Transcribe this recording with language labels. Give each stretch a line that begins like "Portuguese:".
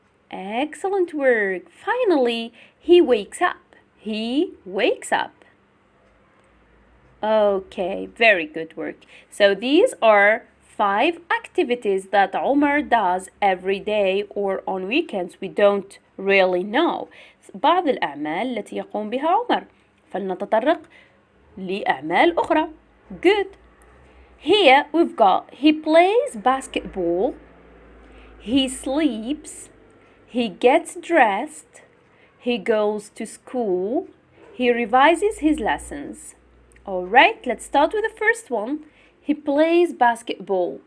English: Excellent work. Finally, he wakes up. He wakes up. Okay, very good work. So these are 5 activities that Omar does every day or on weekends. We don't really know.
Arabic: بعض الأعمال التي يقوم بها عمر. فلنتطرق لأعمال أخرى.
English: Good. Here we've got he plays basketball, he sleeps, he gets dressed, he goes to school, he revises his lessons. Alright, let's start with the first one. He plays basketball.